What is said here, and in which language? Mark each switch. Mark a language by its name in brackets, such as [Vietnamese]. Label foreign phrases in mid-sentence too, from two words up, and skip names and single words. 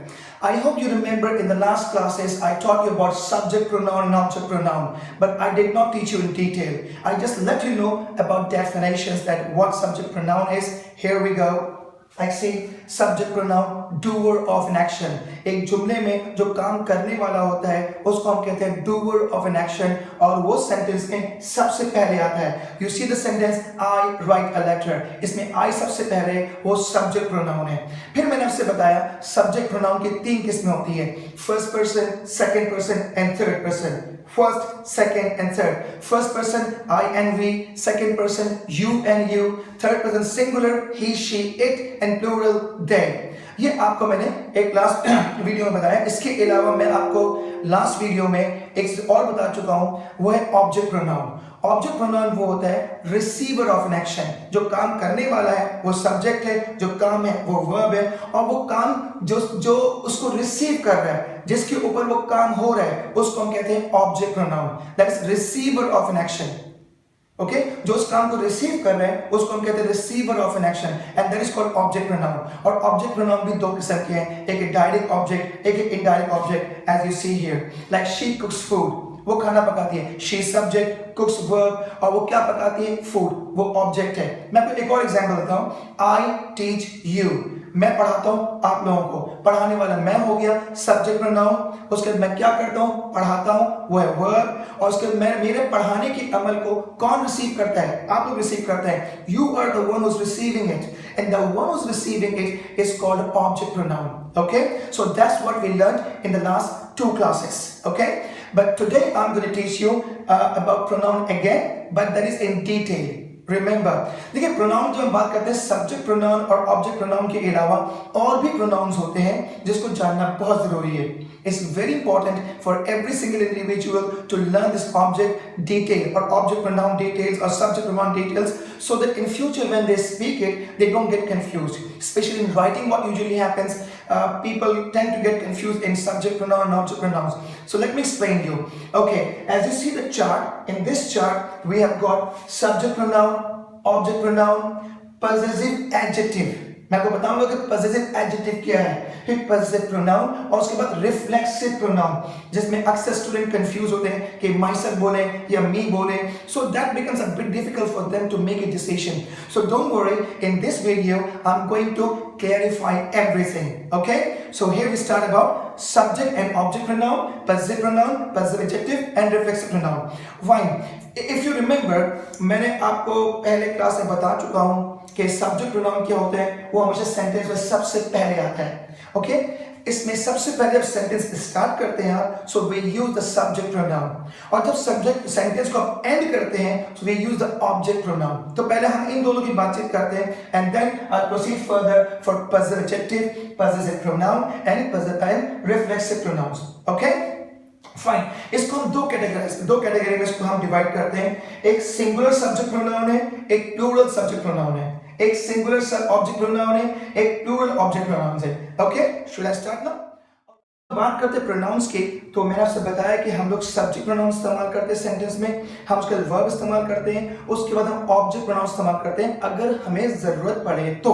[English] I hope you remember in the last classes I taught you about subject pronoun and object pronoun, but I did not teach you in detail. I just let you know about definitions that what subject pronoun is. Here we go. Like see, subject pronoun, doer of an action. [Hindi] एक जुमले में जो काम करने वाला होता है उसको हम कहते हैं [English] doer of an action, [Hindi] और वो सेंटेंस में सबसे पहले आता है. [English] You see the sentence I write a letter. [Hindi] इसमें I सबसे पहले वो [English] subject pronoun [Hindi] है. फिर मैंने आपसे बताया [English] subject pronoun [Hindi] की तीन किस्में होती है, [English] first person, second person and third person. First, second and third. First person I and we, second person you and you, third person singular he, she, it and plural they. [Hindi] ये आपको मैंने एक [English] last video [Hindi] में बताया. इसके अलावा मैं आपको लास्ट वीडियो में एक और बता चुका हूँ, वो है [English] object pronoun. object pronoun [Hindi] वो होता है [English] receiver of an action. [Hindi] जो काम करने वाला है वो सब्जेक्ट है, जो काम है वो वर्ब है, और वो काम जो उसको रिसीव कर रहा है, जिसके ऊपर वो काम हो रहा है, उसको हम कहते हैं [English] object pronoun. That is receiver of an action. Okay, [Hindi] जो उस काम को रिसीव कर रहे हैं उसको हम कहते हैं [English] receiver of an action, and that is called object pronoun. [Hindi] और [English] object pronoun [Hindi] भी दो किस्म के हैं, एक [English] direct object, [Hindi] एक [English] indirect object. As you see here, like she cooks food, [Hindi] वो खाना पकाती है. [English] she subject, cooks verb, [Hindi] और वो क्या पकाती है? फूड, वो ऑब्जेक्ट है. मैं आपको एक और एग्जांपल देता हूं. [English] I teach you, [Hindi] मैं पढ़ाता हूं आप लोगों को. पढ़ाने वाला मैं हो गया [English] subject pronoun. [Hindi] उसके बाद मैं क्या करता हूं? पढ़ाता हूं, वो है वर्ब. और उसके बाद मेरे पढ़ाने के अमल को कौन रिसीव करता है? आप लोग रिसीव करते हैं. [English] You are the one who is receiving it, and the one who's receiving it is called object pronoun. Okay, so that's what we learned in the last two classes. Okay, but today I'm going to teach you about pronoun again, but that is in detail. Remember, [Hindi] देखिए प्रोनाउन जो हम बात करते हैं [English] subject pronoun [Hindi] और [English] object pronoun [Hindi] के अलावा और भी प्रोनाउंस होते हैं जिसको जानना बहुत जरूरी है. [English] It's very important for every single individual to learn this object detail or object pronoun details or subject pronoun details, so that in future when they speak it, they don't get confused. Especially in writing, what usually happens, people tend to get confused in subject pronoun and object pronouns. So let me explain you. Okay, as you see the chart, in this chart we have got subject pronoun, object pronoun, possessive adjective. [Hindi] मैं आपको बताऊंगा कि [English] possessive adjective [Hindi] क्या है, फिर [English] possessive pronoun, [Hindi] और उसके बाद [English] reflexive pronoun, [Hindi] जिसमें अक्सर [English] student confuse [Hindi] होते हैं कि myself बोले या me बोले. [English] So that becomes a bit difficult for them to make a decision. So don't worry, in this video I'm going to clarify everything. Okay, so here we start about subject and object pronoun, possessive pronoun, possessive adjective and reflexive pronoun. Fine. If you remember, [Hindi] मैंने आपको पहले क्लास में बता चुका हूं कि [English] subject pronoun [Hindi] क्या होते हैं. वो हमेशा सेंटेंस में सबसे पहले आता है. ओके, इसमें सबसे पहले जब [English] sentence start [Hindi] करते हैं आप, [English] so we use the subject pronoun, [Hindi] और जब [English] subject sentence [Hindi] को आप एंड करते हैं [English] so we use the object pronoun. [Hindi] तो पहले हम इन दोनों की बातचीत करते हैं, [English] and then I proceed further for possessive adjective, possessive pronoun and possessive and reflexive pronouns. Okay fine. [Hindi] इसको हम दो कैटेगरी में इसको हम डिवाइड करते हैं. एक [English] singular subject pronoun [Hindi] है, एक [English] plural subject pronoun [Hindi] है. एक [English] singular object pronoun [Hindi] है, एक [English] plural object pronoun [Hindi] है. [English] Okay, should I start now? [Hindi] बात करते हैं प्रोनाउंस की, तो मैंने आपसे बताया कि हम लोग [English] subject pronoun [Hindi] इस्तेमाल करते हैं सेंटेंस में, हम उसके वर्ब इस्तेमाल करते हैं, उसके बाद हम [English] object pronoun [Hindi] इस्तेमाल करते हैं अगर हमें जरूरत पड़े तो.